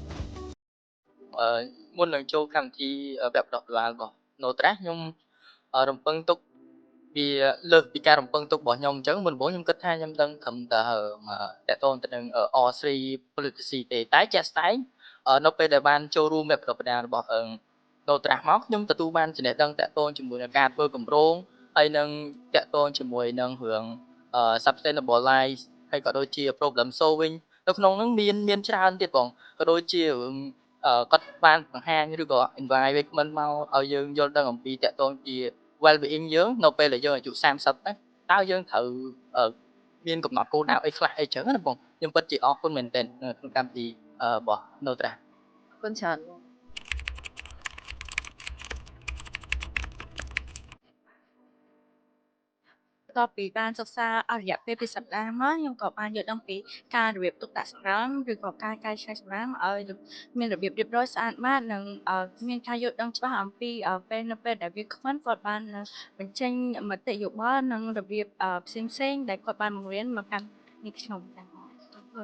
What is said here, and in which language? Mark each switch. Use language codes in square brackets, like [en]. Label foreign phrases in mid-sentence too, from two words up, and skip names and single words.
[km] មុននឹងចូលកម្មវិធីវគ្គបណ្ដុះបណ្ដាលរបស់ Notrash ខ្ញុំរំពឹងទុកវាលើសពីការរំពឹងទុករបស់ខ្ញុំអញ្ចឹងមុនខ្ញុំគិតថាខ្ញុំដឹងត្រឹមតែតាក់ទងទៅនឹង [en] R3 Policy [km] ទេតែជាក់ស្ដែងនៅពេលដែលបានចូលរួមវគ្គបណ្ដុះបណ្ដាលរបស់Notrash មកខ្ញុំទទួលបានចំណេះដឹងតាក់ទងជាមួយនឹងការ ធ្វើគម្រោងហើយនឹងតាក់ទងជាមួយនឹងរឿង [en] sustainable life [km] ហើយក៏ដូចជា [en] problem solving [km] នៅក្នុងហ្នឹងមានច្រើនទៀតបងក៏ដូចជារឿងគាត់បានបង្ហាញឬក៏ environment មកឲ្យយើងយល់ដឹងអំពីតាក់ទងជា [en] well being [km] យើងនៅពេលដែលយើងអាយុ30ហ្នឹងតើយើងត្រូវមានកំណត់គោលដៅអីខ្លះអីចឹងណាបងខ្ញុំពិតជាអរគុណមែនទែនក្នុងកម្មវិធីរបស់ Notrash អរគុណច្រើនតពីបានសិក្សាអរយៈពេល2សប្តាហ៍មកខ្ញុំក៏បានយល់ដឹងពីការរបៀបទុកដាក់សម្រាមឬក៏ការកែច្នៃសម្រាមឲ្យមានរបៀបរៀបរយស្អាតបាតនិងមានការយល់ដឹងច្បាស់អំពីពេលនៅពេលដែលវាគ្មិនគាត់បានបញ្ចេញមតិយោបល់និងរបៀបផ្សេងៗដែលគាត់បានបង្រៀនមកកាន់នេះខ្ញុំទាំងអស់អរគុណ